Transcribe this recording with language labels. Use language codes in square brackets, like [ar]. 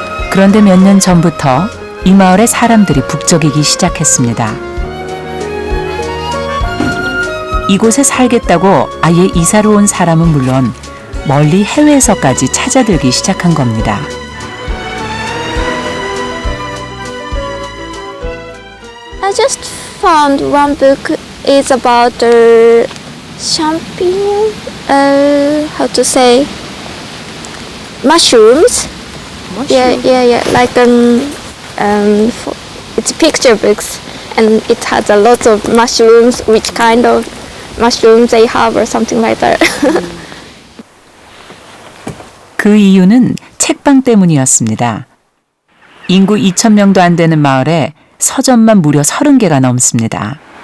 [ko] 그런데 몇 년 전부터 이 마을에 사람들이 북적이기 시작했습니다. 이곳에 살겠다고 아예 이사를 온 사람은 물론 멀리 해외에서까지 찾아들기 시작한 겁니다. [en] I just found one book is about the champignon, how to say, mushrooms. Yeah. Like it's picture books, and it has a lot of mushrooms. Which kind of mushrooms they have, or something like that. [ko] 그 이유는 책방 때문이었습니다. 인구 2,000명도 안 되는 마을에 서점만 무려 30개가 넘습니다.